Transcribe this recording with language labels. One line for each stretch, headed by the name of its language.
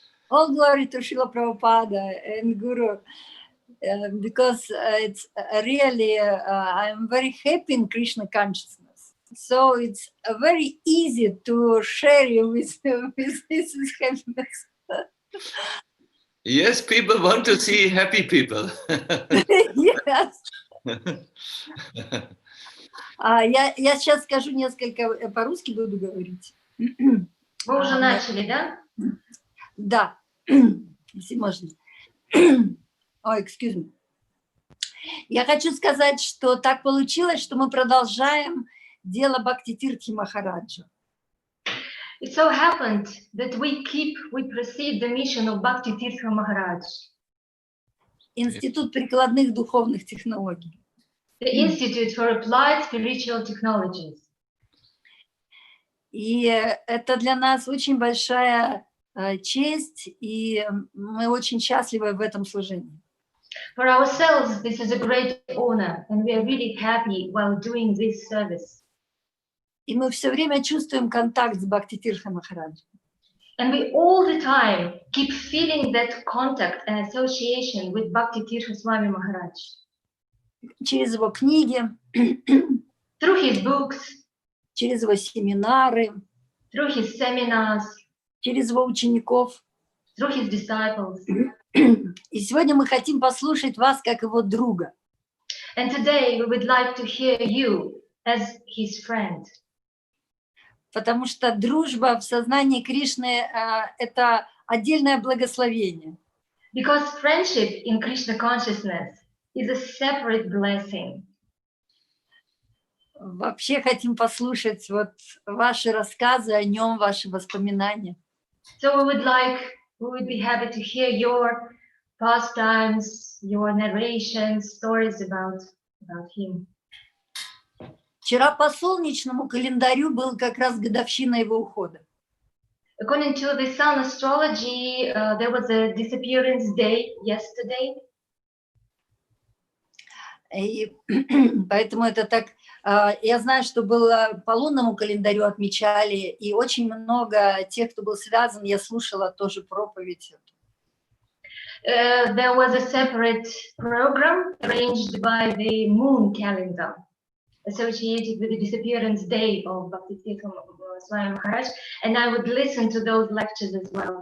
English: All glory to Srila Prabhupada and Guru, because it's really, I'm very happy in Krishna consciousness. So it's very easy to share you with this happiness. Yes, people want to see happy people. Yes.
Russian: Я сейчас скажу несколько, по-русски буду говорить. Вы уже начали, да? Да, если можно.
English: Ой, excuse me.
Russian: Я хочу сказать, что так получилось, что мы продолжаем дело Бхакти-тиртхи Махараджа.
English: It so happened that we proceed the mission of Bhakti-tirtha Maharaj.
Russian: Институт прикладных духовных технологий.
English: The Institute for Applied Spiritual Technologies.
Russian: И это для нас очень большая честь, и мы очень счастливы в этом служении.
English: For ourselves, this is a great honor, and we are really happy while doing this service.
Russian: И мы все время чувствуем контакт с Бхакти-тиртха Махараджем.
English: And we all the time keep feeling that contact and association with Bhakti-tirtha Swami Maharaj.
Russian: Через его книги,
English: Through his books,
Russian: через его семинары,
English: through his seminars,
Russian: через его учеников.
English: through his disciples.
Russian: И сегодня мы хотим послушать вас как его друга.
English: And today we would like to hear you as his friend.
Russian: Потому что дружба в сознании Кришны – это отдельное благословение.
English: Because friendship in Krishna consciousness is a separate blessing.
Russian: Вообще хотим послушать вот ваши рассказы о нем, ваши воспоминания.
English: So we would be happy to hear your pastimes, your narrations, stories about him.
Russian: Вчера по солнечному календарю был как раз годовщина его ухода.
English: According to the sun astrology, there was a disappearance day yesterday.
Russian: И поэтому это так... Я знаю, что было по лунному календарю отмечали, и очень много тех, кто был связан, я слушала тоже проповедь.
English: There was a separate program arranged by the moon calendar associated with the disappearance day of Bhakti-tirtha Swami Maharaj, and I would listen to those lectures as well.